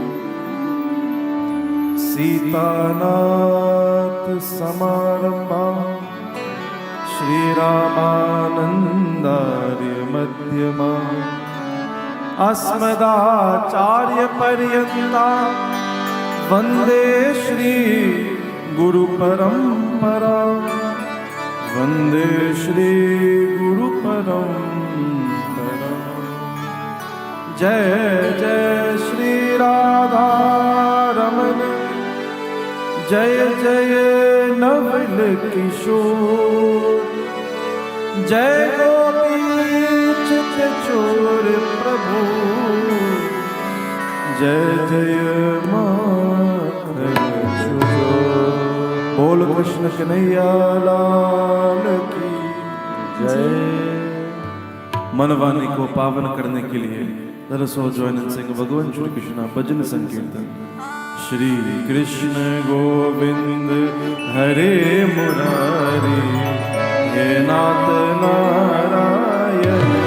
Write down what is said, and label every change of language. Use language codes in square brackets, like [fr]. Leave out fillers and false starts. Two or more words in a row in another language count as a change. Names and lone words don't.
[sa] सीतानाथ समारंभा श्रीरामानन्दार्य मध्यमा अस्मदाचार्य पर्यन्ता वंदे श्री गुरु परंपरा। वंदे श्री गुरु परंपरा। [hi] जय जय श्री राधा रमण जय जय नवल किशोर जय गोपीचन्द्र चोर प्रभु जय जय माधव चोर। बोल कृष्ण कन्हैया लाल की जय। मनवाणी को पावन करने के लिए [en] let us all join in sing [hi] भगवान श्री कृष्ण भजन संकीर्तन। [sa] श्री कृष्ण गोविंद हरे मुरारी हे नाथ नारायण।